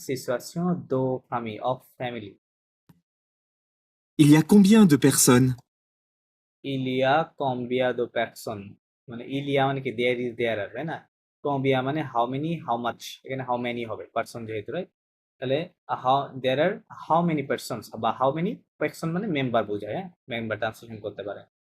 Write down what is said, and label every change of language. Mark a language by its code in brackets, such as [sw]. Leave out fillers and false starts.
[fr] Situation de famille, [en] of family. [fr] Il y a combien de personnes? Il y a combien de personnes, [bn] মানে [fr] il y a [bn] মানে কি [en] there is, there are, [bn] তাই না। [fr] combien [bn] মানে [en] how many, how much, [bn] এখানে [en] how many [bn] হবে, [en] person [bn] যেহেতু, [en] Right. [bn] তাহলে [en] how there are how many persons [bn] বা [en] how many person [bn] মানে মেম্বার বোঝায়, হ্যাঁ, মেম্বার ট্রান্সলেশন করতে পারে।